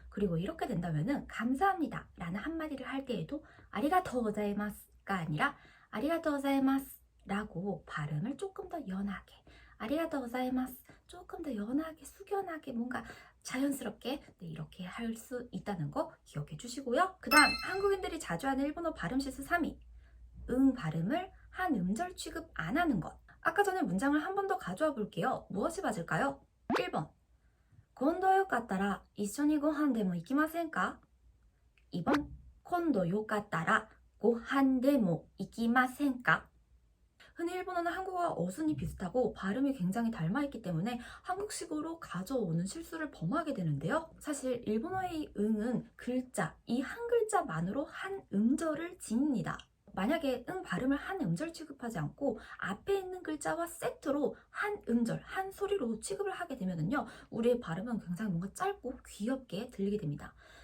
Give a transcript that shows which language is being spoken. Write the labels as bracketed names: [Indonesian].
[Korean] 그리고 이렇게 된다면은 감사합니다 라는 한마디를 할 때에도 아리가토 고자이마스가 아니라 아리가토 고자이마스 라고 발음을 조금 더 연하게, 아리가토 고자이마스 조금 더 연하게 숙연하게 뭔가 자연스럽게 이렇게 할 수 있다는 거 기억해 주시고요. 그 다음 한국인들이 자주 하는 일본어 발음 실수 3위. 응 발음을 한 음절 취급 안 하는 것. 아까 전에 문장을 한 번 더 가져와 볼게요. 무엇이 맞을까요? [Japanese] 1번 今度よかったら一緒にご飯でも行きませんか? 2번 今度よかったらご飯でも行きませんか? [Korean] 흔히 일본어는 한국어와 어순이 비슷하고 발음이 굉장히 닮아있기 때문에 한국식으로 가져오는 실수를 범하게 되는데요. 사실 일본어의 응은 글자, 이 한 글자만으로 한 음절을 지닙니다. 만약에 응 발음을 한 음절 취급하지 않고 앞에 있는 글자와 세트로 한 음절, 한 소리로 취급을 하게 되면요, 우리의 발음은 굉장히 뭔가 짧고 귀엽게 들리게 됩니다.